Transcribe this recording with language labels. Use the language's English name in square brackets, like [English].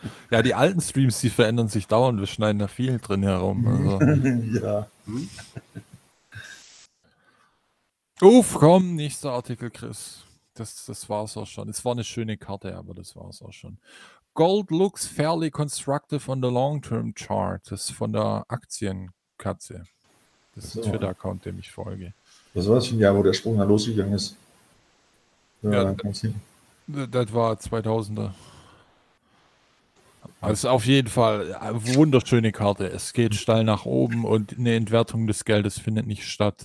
[German] Ja, die alten Streams, die verändern sich dauernd. Wir schneiden da viel drin herum. Also. Ja. Uff, komm, nächster Artikel, Chris. Das war's auch schon. Es war eine schöne Karte, aber das war's auch schon. [English] Gold looks fairly constructive on the long-term chart. [German] Das ist von der Aktienkatze. Das ist ein Twitter-Account, dem ich folge. Das war's schon, ja, wo der Sprung da losgegangen ist. Ja, das war 2000er. Also auf jeden Fall eine wunderschöne Karte. Es geht steil nach oben und eine Entwertung des Geldes findet nicht statt.